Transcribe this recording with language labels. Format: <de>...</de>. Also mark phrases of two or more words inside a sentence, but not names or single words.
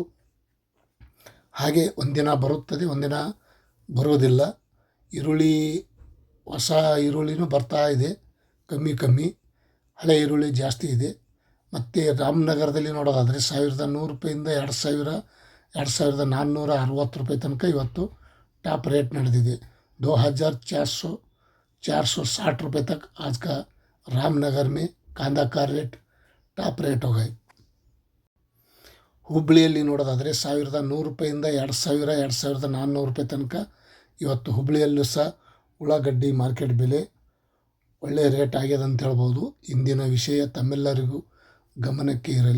<kn>ಹಾಗೆ ಒಂದಿನ ಬರುತ್ತದೆ, ಒಂದಿನ ಬರುವುದಿಲ್ಲ. ಈರುಳ್ಳಿ ಹೊಸ ಈರುಳ್ಳಿನೂ ಬರ್ತಾ ಇದೆ, ಕಮ್ಮಿ. ಹಳೆ ಈರುಳ್ಳಿ ಜಾಸ್ತಿ ಇದೆ. ಮತ್ತು ರಾಮನಗರದಲ್ಲಿ ನೋಡೋದಾದರೆ 1,100 ರೂಪಾಯಿಂದ 2,000, 2,460 ರೂಪಾಯಿ ತನಕ ಇವತ್ತು</kn> <en>top rate</en> <kn>ನಡೆದಿದೆ.</kn> <hi>2,460 रुपये तक आज का रामनगर में कांदा का रेट</hi> <en>top rate</en> <hi>हो गए.</hi> <kn>ಹುಬ್ಬಳ್ಳಿಯಲ್ಲಿ ನೋಡೋದಾದರೆ 1,100 ರೂಪಾಯಿಂದ 2,000, 2,400 ರೂಪಾಯಿ ತನಕ ಇವತ್ತು ಹುಬ್ಬಳ್ಳಿಯಲ್ಲೂ ಸಹ ಉಳ್ಳಾಗಡ್ಡಿ ಮಾರ್ಕೆಟ್ ಬೆಲೆ ಒಳ್ಳೆಯ ರೇಟ್ ಆಗಿದೆ ಅಂತ ಹೇಳ್ಬೋದು. ಇಂದಿನ ವಿಷಯ ತಮ್ಮೆಲ್ಲರಿಗೂ ಗಮನಕ್ಕೆ ಇರಲಿ.</kn>